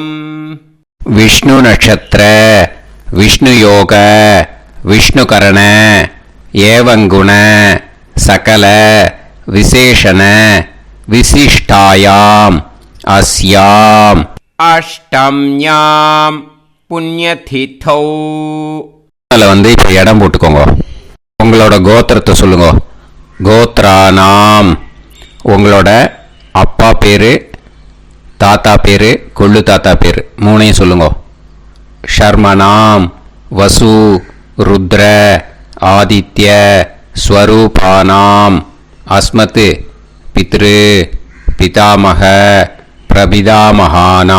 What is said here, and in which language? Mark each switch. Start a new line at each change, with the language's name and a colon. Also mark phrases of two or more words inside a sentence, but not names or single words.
Sanskrit: विष्णु नक्षत्र विष्णु योग विष्णुकरण एवं गुण सकल विशेषण विशिष्टायाम् अस्याम् अष्टम्यां पुण्यतिथौ.
Tamil: வந்து இப்போ இடம் போட்டுக்கோங்க. உங்களோட கோத்திரத்தை சொல்லுங்க. கோத்ரானாம். உங்களோட அப்பா பேரு, தாத்தா பேரு, கொள்ளு தாத்தா பேரு 3ஐயும் சொல்லுங்க.
Sanskrit: शर्मणां वसु रुद्र आदित्य स्वरूपाणाम् अस्मत् पितृ पितामह प्रपितामहाना.